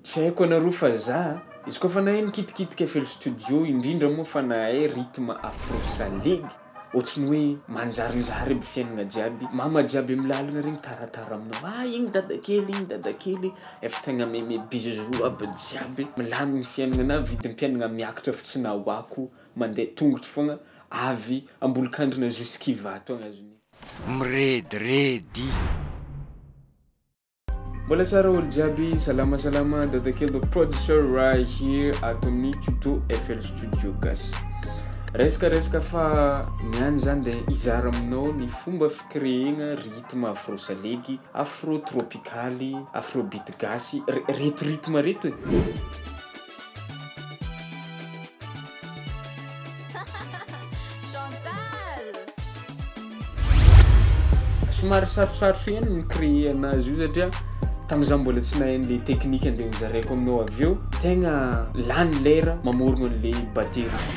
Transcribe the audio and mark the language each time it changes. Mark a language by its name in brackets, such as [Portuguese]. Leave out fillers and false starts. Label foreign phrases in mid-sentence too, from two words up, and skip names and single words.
[Malagasy] Tsy haiko anareo fa za izy koa fa nahay nikitikitika FL Studio indrindra moa fa nahay rythme afro salegy ohatrany hoe manjarinjary aby fiainagna jiaby mama jiaby milalagna regny taratara aminao igny dadakely efa tegna meme bisou aby jiaby milamigny fiaignana vidim-piaignana miakatra fa tsy nahoako mandeha tongotro fogna avy ambolokandrina jusqu'Iva to agnazony miredredy. Mbola tsara olo jiaby, salama dadakely [English] the producer right here [Malagasy] at amin'ny tuto FL Studio gasy. Resaka fa niany zany de izara aminao ny fomba fikréena rythme afro salegy, afro tropicaly, afrobeat gasy, reto rythme reto e. Somary sarosarotra ihany mi-créer anazy io satria tam'izah mbola tsy nahay an'le teknika andeha hozaraiko aminao avy eo tegna lany lera mamorogno an'le batterie.